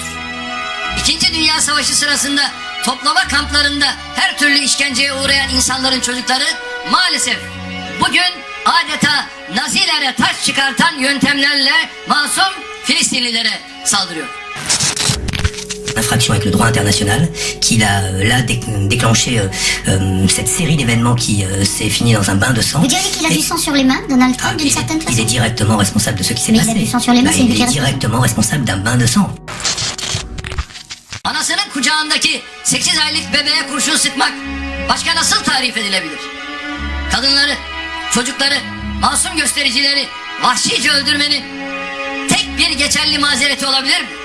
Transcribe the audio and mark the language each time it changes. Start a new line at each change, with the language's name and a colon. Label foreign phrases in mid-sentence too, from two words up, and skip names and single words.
Turkish: İkinci Dünya Savaşı sırasında toplama kamplarında her türlü işkenceye uğrayan insanların çocukları maalesef bugün adeta Nazilere taş çıkartan yöntemlerle masum Filistinlilere saldırıyor.
French: Infraction avec le droit international, qu'il a là déclenché cette série d'événements qui s'est fini dans un bain de sang. Vous diriez qu'il a du sang sur les mains, Donald Trump, d'une certaine façon? Il est directement responsable de ce qui s'est passé. Mais il a du sang sur les mains, c'est une il est directement responsable d'un bain de sang.
Turkish: Anasının kucağındaki 8 aylık bebeğe kurşun sıkmak başka nasıl tarif edilebilir? Kadınları, çocukları, masum göstericileri vahşice öldürmenin tek bir geçerli mazereti olabilir mi?